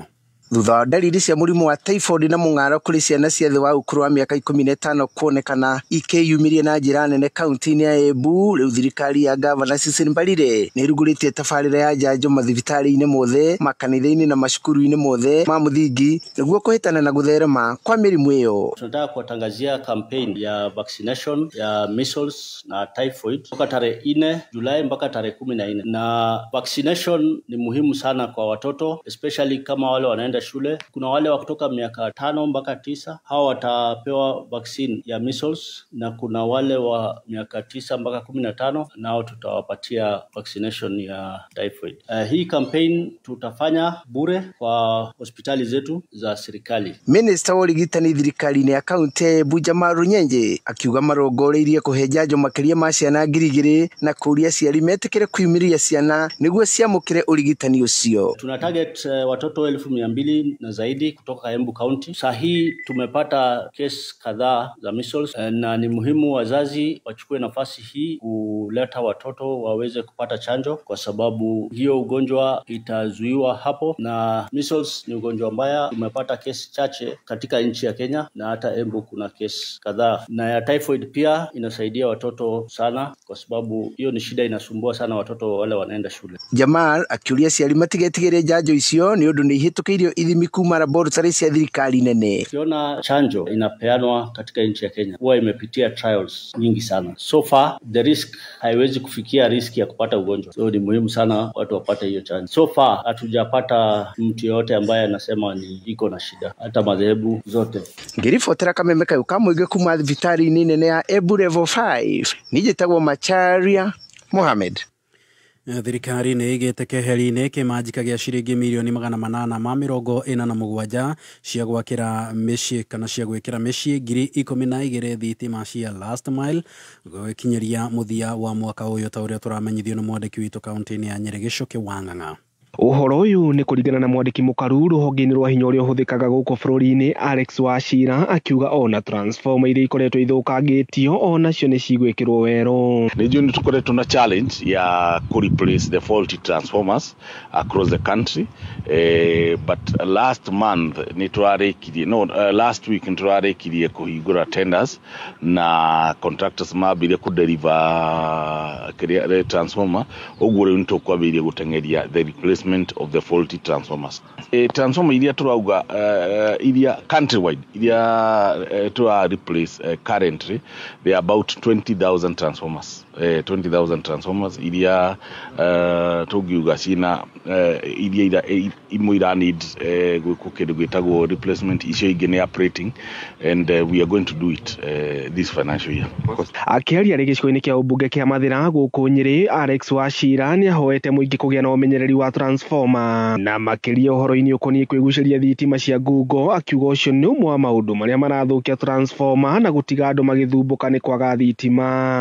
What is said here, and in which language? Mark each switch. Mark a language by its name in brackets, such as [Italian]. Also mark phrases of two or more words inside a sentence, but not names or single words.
[Kikuyu] Thutha wa ndariri cia mũrimũ wa typhoid na mũng'aro kũrĩ ciana cia thĩ wa ũkũrũ wa mĩaka 15 kuonekana ikĩyumĩria na njĩra nene kaunti-inĩ ya Embu, rĩu thirikari ya gavana Cecily Mbarire nĩ ĩrugũrĩtie tabarĩra ya njanjo mathibitarĩ-inĩ mothe, makanitha-inĩ na macukuru-inĩ mothe ma mũthingi nĩguo kũhĩtana na gũtherema kwa mĩrimũ ĩyo. [Swahili] Tunataka kuwatangazia campaign ya vaccination ya measles na typhoid kutoka tarehe 4 Julai mpaka tarehe 14, na vaccination ni muhimu sana kwa watoto, especially kama wale wanaenda shule. Kuna wale wa kutoka miaka 5 mpaka 9, hao watapewa vaccine ya measles, na kuna wale wa miaka 9 mpaka 15 nao tutawapatia vaccination ya typhoid. Hii campaign tutafanya bure kwa hospitali zetu za serikali. [Kikuyu] Minister wa ũrigitani thirikari-inĩ ya kaunti ya Embu Jamal Runyenje akiuga marongoreirie kũhe njanjo makĩria ma ciana 2,000 na kũria aciari metĩkĩre kwĩumĩria ciana nĩguo ciamũkĩre ũrigitani ũcio. [Swahili] Tuna target watoto 200,000 na zaidi kutoka Embu County. Sahi tumepata kesi kadhaa za measles, na ni muhimu wazazi wachukue nafasi hii kuleta watoto waweze kupata chanjo, kwa sababu hiyo ugonjwa itazuiwa hapo, na measles ni ugonjwa mbaya. Tumepata kesi chache katika nchi ya Kenya na hata Embu kuna kesi kadhaa, na ya typhoid pia inasaidia watoto sana, kwa sababu hiyo ni shida inasumbua sana watoto wale wanaenda shule. [Kikuyu] Jamal akiuria aciari matigetigĩre njanjo icio nĩ ũndũ nĩ ihĩtũkĩirio ithimi kuma laboratory cia thirikari nene. [Swahili] Ukiona chanjo inapeanwa katika nchi ya Kenya huwa imepitia trials nyingi sana. [English] So far the risk [Swahili] haiwezi kufikia risk ya kupata ugonjwa. So ni muhimu sana watu wapate hiyo chanjo. [English] So far [Swahili] hatujapata mtu yote ambaye anasema ni iko na shida, hata madhehebu zote. [Kikuyu] Ngiribotera kameme kayo ka mũingĩ kuma thibitari-inĩ nene ya Embu level 5 nĩnjĩtagwo Macharia Mohamed. Thirikari nĩ ĩgĩte keheri-inĩ kĩmanjika gĩa ciringi mirioni 847 cia gwakĩra mĩciĩ kana cia gwĩkĩra mĩciĩ 12,000 thitima cia [English] last mile [Kikuyu] gũkinyĩria mũthia wa mwaka ũyũ, ta ũrĩa tũramenyithio nĩ mwandĩki witũ kaunti-inĩ ya Nyeri Gĩcũki Wang'ang'a. Ũhoro ũyũ nĩ kũringana na mwandĩki mũkaru rũhonge-inĩ rwa hinya ũrĩa ũhũthĩkaga gũkũ bũrũri-inĩ Alex Wachira, akiuga ona transformer iria ikoretwo ithũkangĩtio onacio nĩ cigwĩkĩrwo wero. Nĩjua nĩ tũkoretwo na [English] challenge ya replace the faulty transformers across the country, but last month last week [Kikuyu] nĩtũrarĩkirie kũhingũra [English] tenders na contractors [Kikuyu] mambire kũdeliver [English] transformer, [Kikuyu] ũguo rĩu nĩtũkwambĩrĩria gũteng'eria [English] the replacement of the faulty transformers. Transformer [Kikuyu] iria turauga iria [English] countrywide iria replace currently they are about 20,000 transformers. 20,000 transformers [Kikuyu] iria tugiuga cina iria imwe ira [English] need gwĩtagwo replacement, [Kikuyu] icio ingĩ nĩ [English] operating, and we are going to do it this financial year. [Kikuyu] Akĩaria rĩ gĩcigo-inĩ kĩa ũmbunge kĩa Mathĩra gũkũ Nyeri, Alex Wachira nĩ ahoete mũingĩ kũgĩa na ũmenyereri wa transformer transformer na makiria uhoro-ini ukoniĩ kwĩgucĩria thitima cia ngungo akiuga ũcio nĩ ũmwe wa maũndũ marĩa marathukia transformer na gũtiga andũ magĩthumbũka nĩ kwaga thitima.